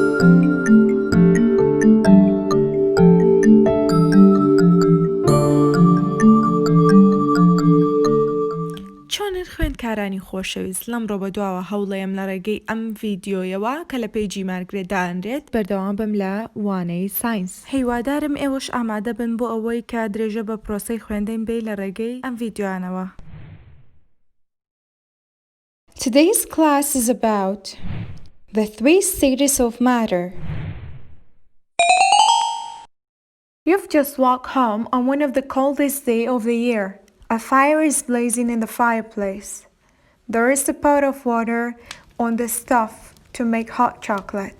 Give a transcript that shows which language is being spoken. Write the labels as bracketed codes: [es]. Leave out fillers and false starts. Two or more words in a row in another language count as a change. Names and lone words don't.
[ckb] چۆنن خوێندکارانی خۆشەویست لەمڕۆ بەدواوە هەوڵەیەم لە ڕێگەی ئەم ڤیدیۆیەوە کە لە پێیجی مارگرێت دانرێت بەردەوام بم لە وانەی ساینس. هیوادارم ئێوەش ئامادە بن بۆ ئەوەی کە درێژە بە پرۆسەی خوێندەین بێ لە ڕێگەی ئەم ڤیدیۆانەوە. [en] Today's class is about the three stages of matter. You've just walked home on one of the coldest days of the year. A fire is blazing in the fireplace. There is a pot of water on the stove to make hot chocolate.